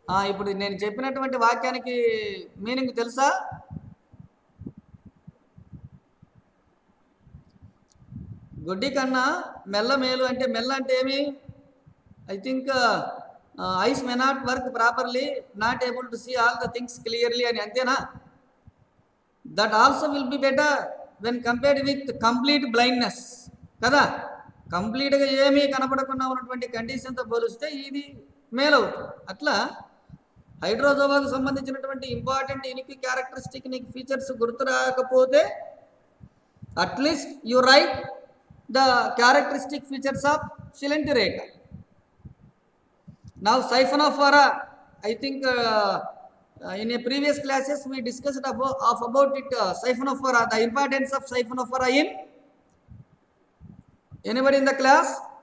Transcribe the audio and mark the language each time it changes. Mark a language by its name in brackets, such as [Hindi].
[Telugu] ఇప్పుడు నేను చెప్పినటువంటి వాక్యానికి మీనింగ్ తెలుసా? గుడ్డి కన్నా మెల్ల మేలు అంటే, మెల్ల అంటే ఏమి? [English] I think eyes may not work properly, not able to see all the things clearly [Telugu] అని, అంతేనా? [English] That also will be better when compared with complete blindness, కదా? [Telugu] కంప్లీట్గా ఏమీ కనపడకుండా ఉన్నటువంటి కండిషన్తో పోలిస్తే ఇది మేలవుతుంది. అట్లా హైడ్రోజోవాకు సంబంధించినటువంటి ఇంపార్టెంట్ యూనిక్ క్యారెక్టరిస్టిక్ నీకు ఫీచర్స్ గుర్తు రాకపోతే at least [English] You write the characteristic features of cylinderator. Now siphonophora, I think in a previous classes we discussed about it, siphonophora, the importance of siphonophora in anybody in the class?